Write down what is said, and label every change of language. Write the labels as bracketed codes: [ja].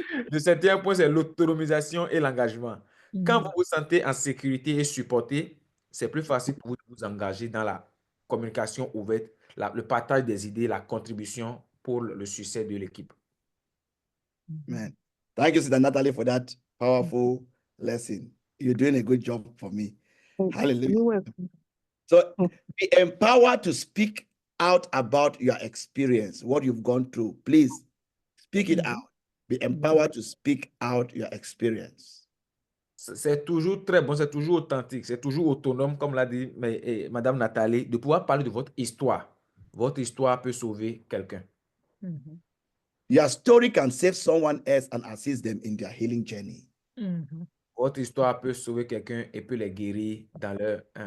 [fr] Le septième point, c'est l'autonomisation et l'engagement. Quand Mhm. vous vous sentez en sécurité et supporté, c'est plus facile pour vous de vous engager dans la communication ouverte, le partage des idées, la contribution pour le succès de l'équipe. [en] Man, thank you, Sister Natalie, for that powerful lesson. You're doing a good job for me. Hallelujah. You're welcome. So be empowered to speak out about your experience, what you've gone through. Please speak it out. Be empowered to speak out your experience. [fr] C'est toujours très bon, c'est toujours authentique, c'est toujours autonome, comme l'a dit Madame Nathalie, de pouvoir parler de votre histoire. Votre histoire peut sauver quelqu'un. Mhm. [en] Your story can save someone else and assist them in their healing journey. Mhm. [fr] Votre histoire peut sauver quelqu'un et peut les guérir dans leur...